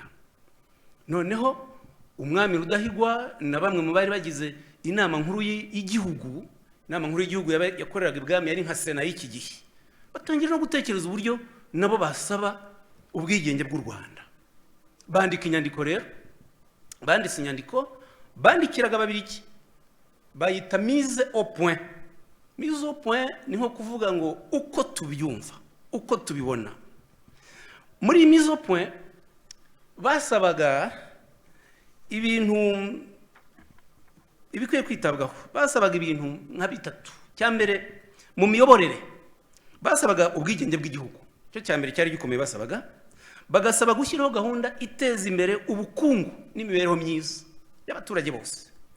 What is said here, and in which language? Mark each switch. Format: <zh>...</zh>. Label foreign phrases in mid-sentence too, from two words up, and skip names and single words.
<rw>Noneho umwami Rudahigwa na bamwe mu bari bagize inama nkuru y'igihugu, inama nkuru y'igihugu yakoreraga ibwami, yari nka Sena y'iki gihe, batangira no gutekereza uburyo nabo basaba ubwigenge bw'u Rwanda. Bandika inyandiko rero, banditse inyandiko bandikiraga Ababiligi, bayita</rw> <fr>mise au point. Mise au point</fr> <rw>ni nko kuvuga ngo uko tubyumva, uko tubibona. Muri</rw> <fr>mise au point</fr> <rw>basabaga ibintu ibikwiye kwitabwaho. Basabaga ibintu nka bitatu. Cyambere mu miyoborere basabaga ubwigenge bw'igihugu, cyo cyambere cyari gikomeye basabaga. Bagasaba gushyiraho gahunda iteza imbere ubukungu n'imibereho myiza y'abaturage bose.</rw>